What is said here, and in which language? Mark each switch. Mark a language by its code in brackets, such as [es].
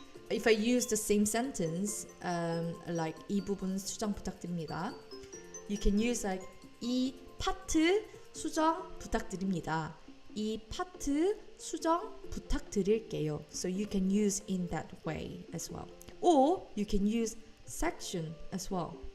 [en] If I use the same sentence, like [ko] 이 부분 수정 부탁드립니다, [en] you can use like [ko] 이 파트 수정 부탁드립니다. 이 파트 수정 부탁드릴게요. [en] So you can use in that way as well. Or you can use section as well.